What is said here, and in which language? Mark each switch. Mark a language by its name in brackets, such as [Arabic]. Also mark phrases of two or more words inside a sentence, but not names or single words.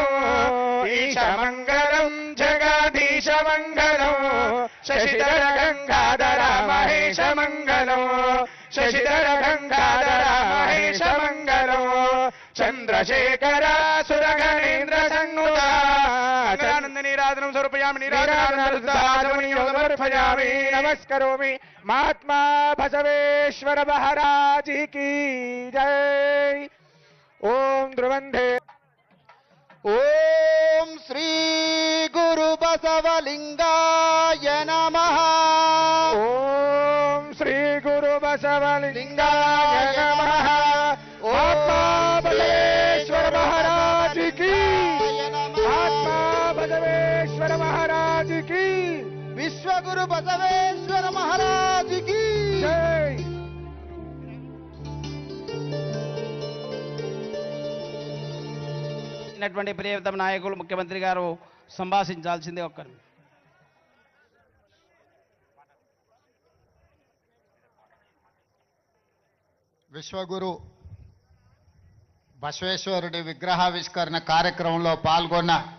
[Sanskrit] ईशमंगलम जगदीशमंगलम शशिधर गंगाधर महेश मंगलो शशिधर गंगाधर महेश मंगलो चंद्रशेखर सुरगणेन्द्र संनुता निराधनं स्वरूपयामि निराधनं नमस्करोमि महात्मा बसवेश्वर महाराज [Hindi] की जय। [Sanskrit] ओम ध्रुवंधे ओम श्री गुरु बसवलिंगाय नमः। ओम श्री गुरु बसवलिंगाय नमः। [Hindi] महात्मा बसवेश्वर महाराज की महात्मा बसवेश्वर महाराज की विश्व गुरु बसवेश्वर महाराज की जय। [Telugu] ప్రియతమ నాయకులు ముఖ్యమంత్రి గారు సంభాషించాల్సిందే ఒక్కరు. విశ్వగురు బసవేశ్వరుడి విగ్రహావిష్కరణ కార్యక్రమంలో పాల్గొన్న